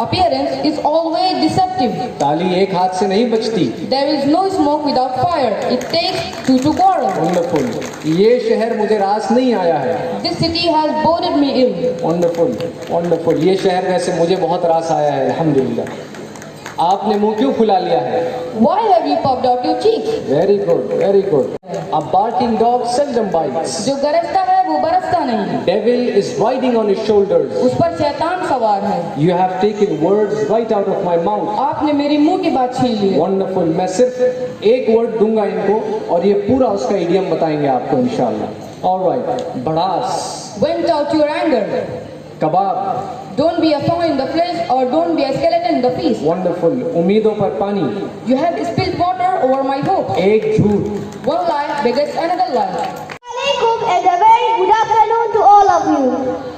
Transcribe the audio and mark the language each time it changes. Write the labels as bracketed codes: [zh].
[en] Appearance is always deceptive. [hi] ताली एक हाथ से नहीं बजती. [en] There is no smoke without fire. It takes 2 to quarrel. Wonderful. [hi] ये शहर मुझे रास नहीं आया है. [en] This city has bored me ill. Wonderful. Wonderful. [hi] ये शहर वैसे मुझे बहुत रास आया है. अल्हम्दुलिल्लाह. आपने मुंह क्यों फुला लिया है? [en] Why have you puffed out your cheeks? Very good. Very good. A barking dog seldom bites. [hi] जो गरजता है वो बरसता नहीं. [en] Devil is riding on his shoulders. [hi] उस पर शैतान सवार है. [en] You have taken words right out of my mouth. [hi] आपने मेरे मुंह की बात छीन ली है. [en] Wonderful. [hi] मैं सिर्फ एक वर्ड दूंगा इनको और ये पूरा उसका इडियम बताएंगे आपको इंशाल्लाह. [en] All right. भड़ास. Vent out your anger. [hi] Kebab. [en] Don't be a thorn in the flesh or don't be a skeleton in the feast. Wonderful. [hi] उम्मीदों पर पानी. [en] You have spilled water over my hope. [hi] एक झूठ. [en] One lie begets another lie. Alaikum and a very good afternoon to all of you.